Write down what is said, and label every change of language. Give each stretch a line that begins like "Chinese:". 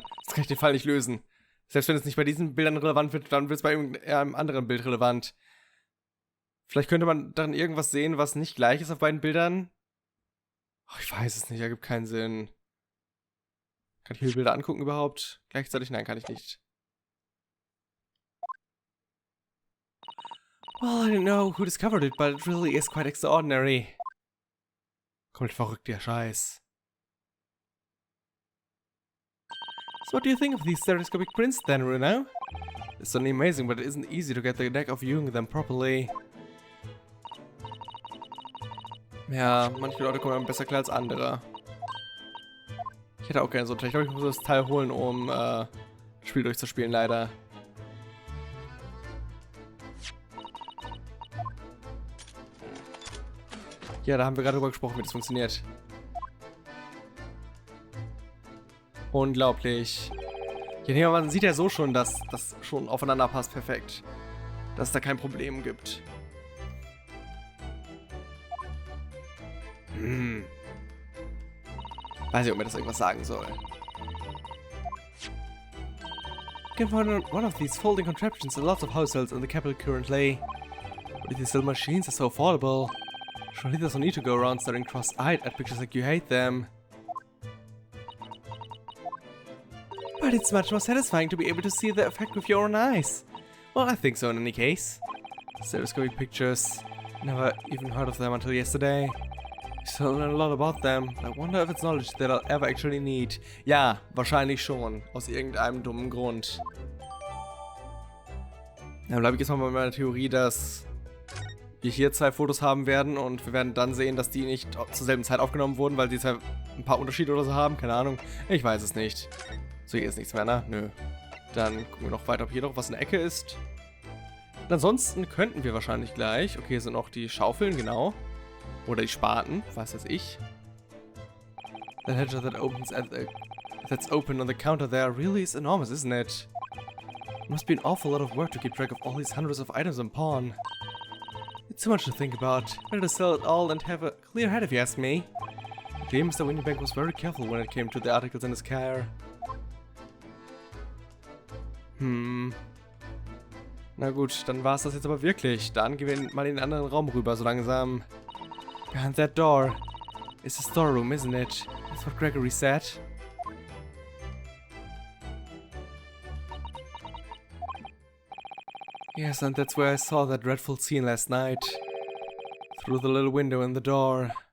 German: Sonst kann ich den Fall nicht lösen. Selbst wenn es nicht bei diesen Bildern relevant wird, dann wird es bei irgendeinem anderen Bild relevant. Vielleicht könnte man dann irgendwas sehen, was nicht gleich ist auf beiden Bildern. Oh, ich weiß es nicht, ergibt keinen Sinn. Kann ich mir die Bilder angucken überhaupt? Gleichzeitig? Nein, kann ich nicht.
English: Well, I don't know who discovered it, but it really is quite extraordinary.
German: Komplett verrückt, der Scheiß.
English: So what do you think of these stereoscopic prints then, Runa? It's certainly amazing, but it isn't easy to get the knack of viewing them properly.
German: Ja, manche Leute kommen besser klar als andere. Ich hätte auch gerne so ein Teil. Ich glaube, ich muss das Teil holen, um das Spiel durchzuspielen, leider. Ja, da haben wir gerade drüber gesprochen, wie das funktioniert. Unglaublich. Ja, nee, man sieht ja so schon, dass das schon aufeinander passt perfekt. Dass es da kein Problem gibt. Weiß nicht, ob mir das irgendwas sagen soll.
English: You can find one of these folding contraptions in lots of households in the capital currently. But these little machines are so affordable. Surely there's no need to go around staring cross-eyed at pictures like you hate them. But it's much more satisfying to be able to see the effect with your own eyes. Well, I think so in any case. Stereoscopic pictures. Never even heard of them until yesterday. I still learn a lot about them. I wonder if it's knowledge that I'll ever actually need.
German: Ja, wahrscheinlich schon. Aus irgendeinem dummen Grund. Dann bleibe ich jetzt mal bei meiner Theorie, dass wir hier 2 Fotos haben werden und wir werden dann sehen, dass die nicht zur selben Zeit aufgenommen wurden, weil die zwar ein paar Unterschiede oder so haben. Keine Ahnung. Ich weiß es nicht. So, hier ist nichts mehr, ne? Nö. Dann gucken wir noch weiter, ob hier noch was in der Ecke ist. Und ansonsten könnten wir wahrscheinlich gleich... Okay, hier sind noch die Schaufeln, genau. Oder die Spaten, was weiß ich.
English: That hedge that's open on the counter there really is enormous, isn't it? It must be an awful lot of work to keep track of all these hundreds of items on pawn. It's too much to think about. Better to sell it all and have a clear head if you ask me. Okay, Mr. Windybank was very careful when it came to the articles in his care.
German: Na gut, dann war es das jetzt aber wirklich. Dann gehen wir mal in den anderen Raum rüber, so langsam.
English: Behind that door is the storeroom, isn't it? That's what Gregory said. Yes, and that's where I saw that dreadful scene last night. Through the little window in the door.